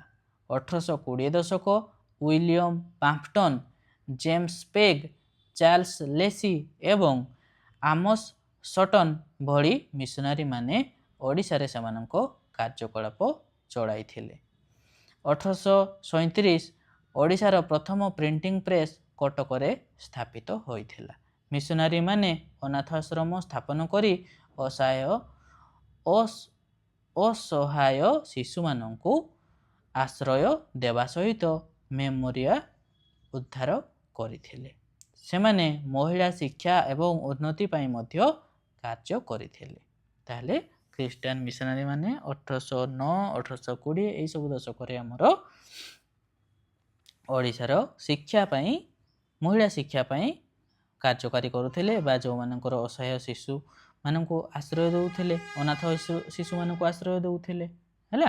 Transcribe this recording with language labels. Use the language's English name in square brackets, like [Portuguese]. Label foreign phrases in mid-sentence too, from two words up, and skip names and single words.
[Odia] 1820 ଦଶକ ୱିଲିୟମ ପାମ୍ପଟନ, ଜେମ୍ସ ପେଗ୍, ଚାର୍ଲସ ଲେସି ଏବଂ ଆମୋସ ସଟନ ଭଳି ମିଶନାରୀମାନେ ଓଡ଼ିଶାରେ ସେମାନଙ୍କ କାର୍ଯ୍ୟକଳାପ ଚଳାଇଥିଲେ। 1837 ଓଡ଼ିଶାର ପ୍ରଥମ ପ୍ରିଣ୍ଟିଂ ପ୍ରେସ୍ କଟକରେ ସ୍ଥାପିତ ହୋଇଥିଲା। ମିଶନାରୀମାନେ ଅନାଥ ଆଶ୍ରମ ସ୍ଥାପନ କରି ଅସହାୟ ଶିଶୁମାନଙ୍କୁ ଆଶ୍ରୟ ଦେବା ସହିତ ମେମୋରିଆ ଉଦ୍ଧାର କରିଥିଲେ। ସେମାନେ ମହିଳା ଶିକ୍ଷା ଏବଂ ଉନ୍ନତି ପାଇଁ ମଧ୍ୟ କାର୍ଯ୍ୟ କରିଥିଲେ। ତାହେଲେ ଖ୍ରୀଷ୍ଟିଆନ ମିଶନାରୀ ମାନେ 1809 1820 ଏହିସବୁ ଦଶକରେ ଆମର ଓଡ଼ିଶାର ଶିକ୍ଷା ପାଇଁ ମହିଳା ଶିକ୍ଷା ପାଇଁ କାର୍ଯ୍ୟକାରୀ କରୁଥିଲେ ବା ଯେଉଁମାନଙ୍କର ଅସହାୟ ଶିଶୁମାନଙ୍କୁ ଆଶ୍ରୟ ଦେଉଥିଲେ, ଅନାଥ ଶିଶୁମାନଙ୍କୁ ଆଶ୍ରୟ ଦେଉଥିଲେ ହେଲା।